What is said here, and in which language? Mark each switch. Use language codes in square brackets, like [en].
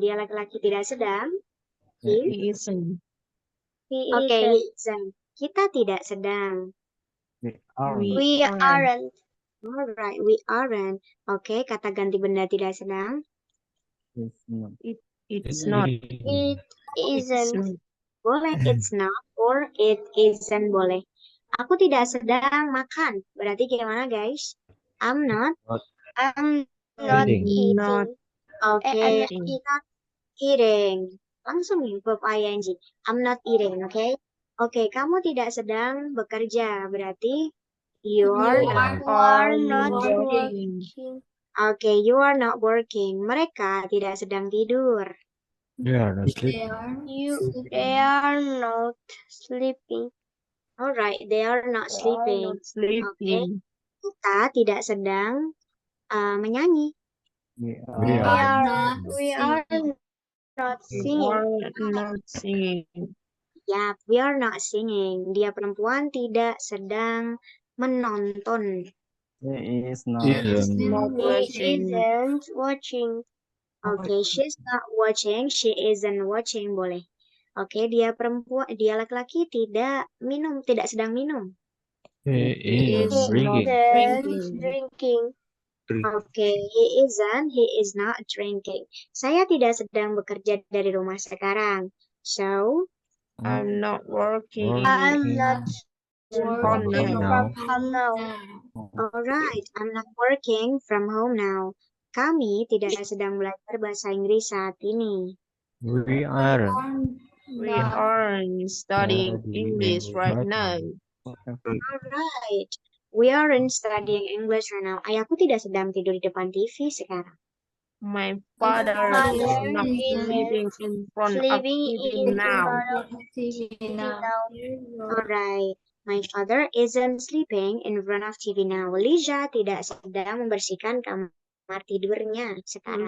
[id] Dia laki-laki tidak sedang. [en] He isn't. [id] Oke, [en] he isn't. [id] Kita tidak sedang. [en] We aren't. We aren't. Alright, we aren't. [id] Oke, kata ganti benda tidak sedang. [en] It's not. It's not. It It's not. Boleh, it's not or it isn't boleh. [id] Aku tidak sedang makan. Berarti gimana guys? [en] I'm not Eating. Not Oke, eating. I'm not eating. [id] Langsung nih verb ing. [en] I'm not eating, oke? [id] Oke, kamu tidak sedang bekerja. [en] Berarti you are not. working. [id] Oke, [en] you are not working. [id] Mereka tidak sedang tidur. [en] You are not They sleeping. are are not sleeping. Alright, they are not sleeping. Sleeping. [id] Kita tidak sedang menyanyi. [en] We We are. are not Not We are not singing. Ya, we are not singing. [id] Dia perempuan tidak sedang menonton. [en] He is not. Not watching. Watching. Oke, she's not watching. She isn't watching boleh. [id] Oke, dia perempuan, dia laki-laki tidak minum, tidak sedang minum. [en] He is Not drinking. drinking. Oke, he is not drinking. [id] Saya tidak sedang bekerja dari rumah sekarang. [en] So, I'm not working. Working from from now. alright, I'm not working from home now. [id] Kami tidak sedang belajar bahasa Inggris saat ini. [en] We aren't. We are studying English right now. Alright, we aren't studying English right now. [id] Ayahku tidak sedang tidur di depan TV sekarang. [en] My father is not sleeping in front of TV now. Alright, my father isn't sleeping in front of TV now. [id] Lisa tidak sedang membersihkan kamar tidurnya sekarang.